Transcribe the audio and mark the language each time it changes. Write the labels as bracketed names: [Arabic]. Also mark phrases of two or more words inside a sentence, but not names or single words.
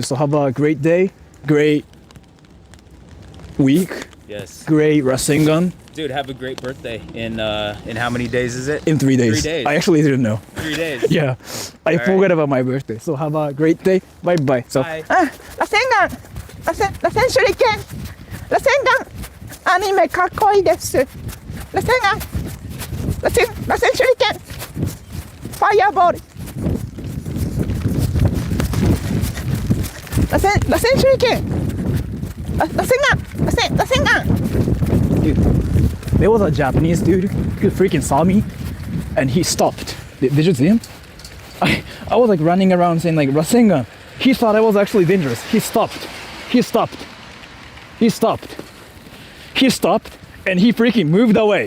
[English] So have a great day, great week, Yes. great Rasengan. Dude, have a great birthday. In how many days is it? In 3 days. 3 days. I actually didn't know. 3 days. Yeah, I All forgot right. about my birthday. So have a great day. Bye bye. So Bye. Rasengan! Rasen shuriken! Rasengan! [Japanese] アニメかっこいいです! [English] Rasengan! Rasen shuriken! Fireball! Rasen shuriken! Rasengan! Rasengan! dude, there was a Japanese dude who freaking saw me, and he stopped. Did you see him? I was like running around saying like Rasengan. He thought I was actually dangerous. He stopped. He stopped. He stopped. He stopped, and he freaking moved away.